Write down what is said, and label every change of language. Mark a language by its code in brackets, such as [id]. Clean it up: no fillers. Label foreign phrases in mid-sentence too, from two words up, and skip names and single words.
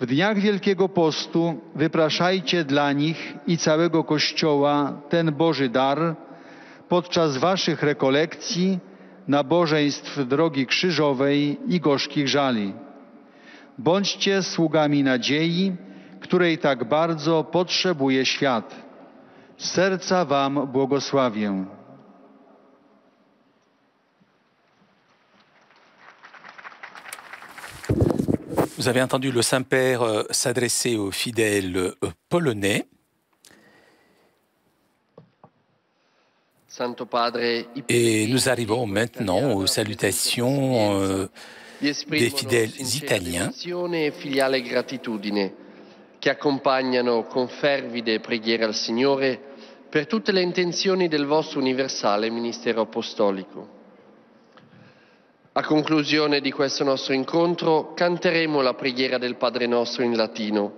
[pl] W dniach Wielkiego Postu wypraszajcie dla nich i całego Kościoła ten Boży dar podczas waszych rekolekcji, nabożeństw drogi krzyżowej i gorzkich żali. Bądźcie sługami nadziei, której tak bardzo potrzebuje świat. Z serca wam błogosławię. [fr] Vous avez entendu le Saint-Père s'adresser aux fidèles polonais. Et nous arrivons maintenant aux salutations des fidèles italiens [it] che accompagnano con fervide preghiere al Signore per tutte le intenzioni del vostro universale ministero apostolico. A conclusione di questo nostro incontro canteremo la preghiera del Padre Nostro in latino.